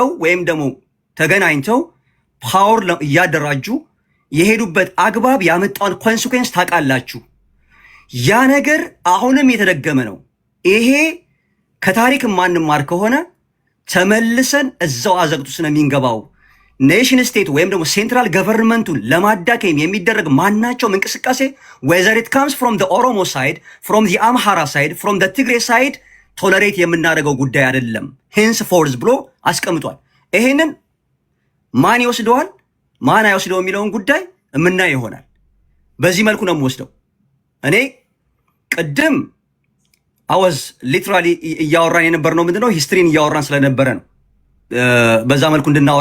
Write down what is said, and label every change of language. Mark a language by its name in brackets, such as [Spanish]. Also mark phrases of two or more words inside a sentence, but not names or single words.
[Amharic] ወይም ደግሞ ተገናኝተው ፓወር እያደራጁ የሄዱበት አግባብ ያመጣውን ኮንሲኩዌንስ ታውቃላችሁ። ያ ነገር አሁንም የተደገመ ነው። ይሄ ከታሪክ ማንማር ከሆነ ተመልሰን እዛው አዘቅቱ ስለሚንገባው [English] nation state [Amharic] ወይም ደግሞ [English] central governmentቱን [Amharic] ለማዳከም የሚደረግ ማናቸውም እንቅስቃሴ [English] whether it comes from the ኦሮሞ side from the አምሃራ ሳይድ from the ትግሬ side tolerate [Amharic] የምናደርገው ጉዳይ አይደለም ሄንስ ፎርዝ ብሎ አስቀምጧል። ይሄንን ማን ይወስደዋል ማን አይወስደው የሚለውን ጉዳይ የምናየው ይሆናል። በዚህ መልኩ ነው የምወስደው። እኔ ቅድም [English] I was literally [Amharic] እያወራን የነበርነው ምንድነው ሂስትሪን እያወራን ስለነበረ ነው በዛ መልኩ እንድናወራ